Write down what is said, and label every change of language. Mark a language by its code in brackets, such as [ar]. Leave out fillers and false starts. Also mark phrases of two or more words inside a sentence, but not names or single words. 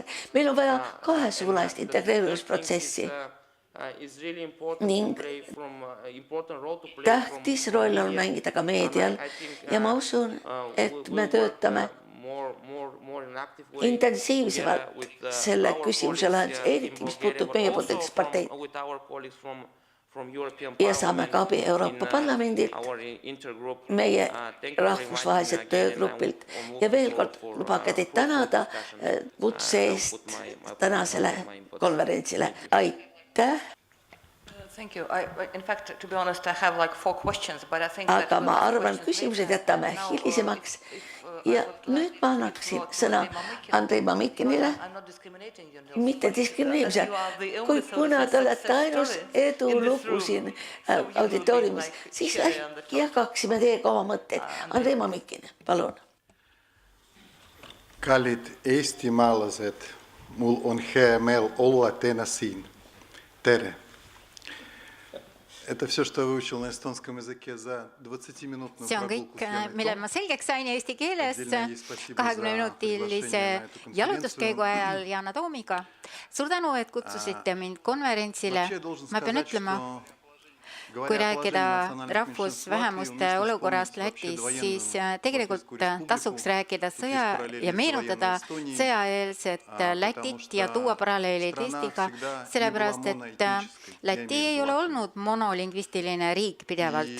[et] Meil on vaja kahesuunalist integreerimisprotsessi ning tähtis roll on mängida ka meedial ja ma usun, et me töötame intensiivsemalt selle küsimuse lahendus, eriti mis puutub meie poliitilised parteid. Ja saame ka abi Euroopa Parlamendilt, meie rahvusvaheliselt töögrupilt ja veel kord lubage teid tänada kutse eest tänasele konverentsile. Aitäh! [en] Thank you. In fact, to be honest, I have like 4 questions, but I think [et] aga ma arvan, küsimused jätame hilisemaks. Ja nüüd ma annaksin sõna Andrei Mamikinile, mitte diskrimineerimise, kui kuna te olete ainus edulugu siin auditooriumis, siis jagaksime teiega oma mõtteid. Andrei Mamikin, palun. Kallid eestimaalased, mul on hea meel olla teina siin. Tere! [ru] Это все, что я выучил на эстонском языке за 20-минутную прогулку с Леной. [et] Mille ma selgeks sain eesti keeles 20-minutilise jalutuskäigu ajal Yana Toomiga. Suur tänu, et kutsusite mind konverentsile. Ma pean ütlema, kui rääkida rahvusvähemuste olukorrast Lätis, siis tegelikult tasuks rääkida sõja ja meenutada sõjaeelset Lätit ja tuua paralleelid Eestiga, sellepärast et Läti ei ole olnud monolingvistiline riik pidevalt.